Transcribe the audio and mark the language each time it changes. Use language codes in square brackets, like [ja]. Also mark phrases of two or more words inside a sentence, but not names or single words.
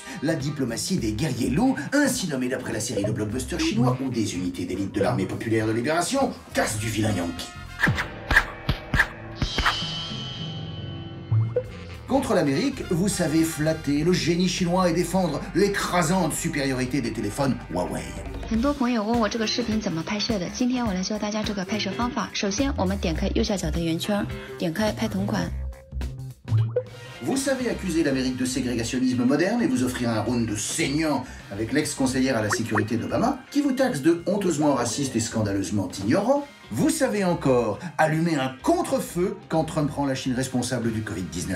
[fr] La diplomatie des guerriers loups, ainsi nommée d'après la série de blockbusters chinois où des unités d'élite de l'armée populaire de libération cassent du vilain Yankee. Contre l'Amérique, vous savez flatter le génie chinois et défendre l'écrasante supériorité des téléphones Huawei. [zh] 很多朋友问我这个视频怎么拍摄的，今天我来教大家这个拍摄方法。首先，我们点开右下角的圆圈，点开拍同款。 [fr] Vous savez accuser l'Amérique de ségrégationnisme moderne et vous offrir un round de saignant avec l'ex-conseillère à la sécurité d'Obama, qui vous taxe de honteusement raciste et scandaleusement ignorant. Vous savez encore allumer un contre-feu quand Trump rend la Chine responsable du Covid-19.